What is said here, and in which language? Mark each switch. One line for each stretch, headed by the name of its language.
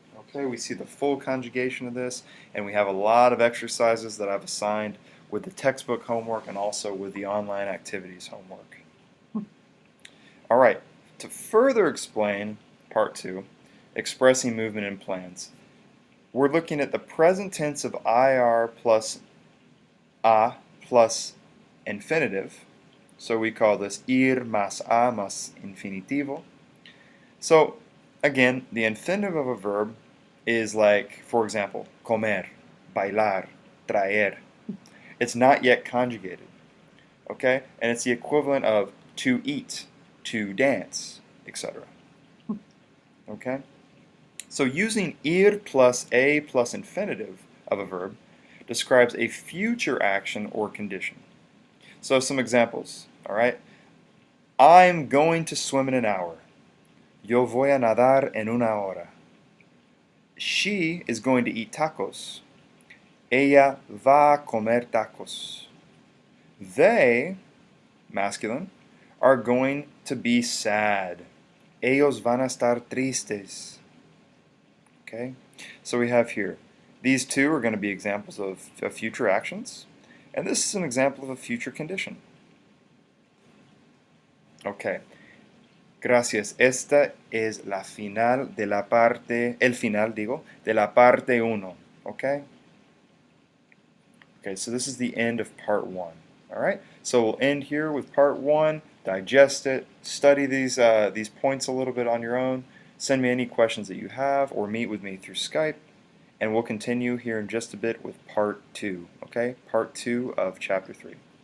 English: Okay, we see the full conjugation of this, and we have a lot of exercises that I've assigned with the textbook homework and also with the online activities homework. All right, to further explain part 2, expressing movement in plans, we're looking at the present tense of IR plus A plus infinitive. So we call this
Spanish: ir más a más infinitivo.
English: So again, the infinitive of a verb is like, for example, comer, bailar, traer. It's not yet conjugated, okay? And it's the equivalent of to eat, to dance, etc. Okay? So using ir plus a plus infinitive of a verb describes a future action or condition. So some examples, all right? I'm going to swim in an hour.
Spanish: Yo voy a nadar en una hora.
English: She is going to eat tacos.
Spanish: Ella va a comer tacos.
English: They, masculine, are going to be sad.
Spanish: Ellos van a estar tristes.
English: Okay? So we have here, these two are going to be examples of future actions, and this is an example of a future condition. Okay.
Spanish: Gracias. Esta es la final de la parte, el final digo, de la parte 1.
English: Okay? Okay, so this is the end of part 1. All right? So we'll end here with part 1, digest it, study these points a little bit on your own, send me any questions that you have, or meet with me through Skype, and we'll continue here in just a bit with part 2. Okay? Part 2 of chapter 3.